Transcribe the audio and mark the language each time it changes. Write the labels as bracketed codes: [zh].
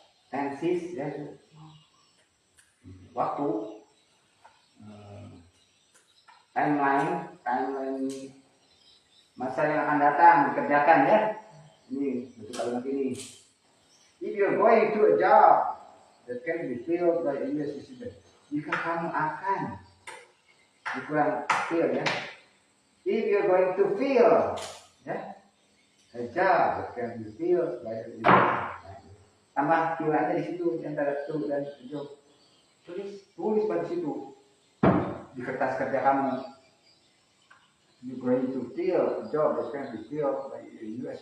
[id] Tenses, ya, waktu, timeline masa yang akan datang dikerjakan ya. Ini bentuk kalimat ini. [en] If you're going to a job that can be filled by a U.S. citizen, [id] jika kamu akan dikurang fill ya. [en] If you're going to fill ya, a job that can be filled by a U.S. citizen. [id] Tambah fill aja di situ antara to dan job. Tulis pada situ di kertas kerja kamu. [en] You're going to fill a job that can be filled by a U.S.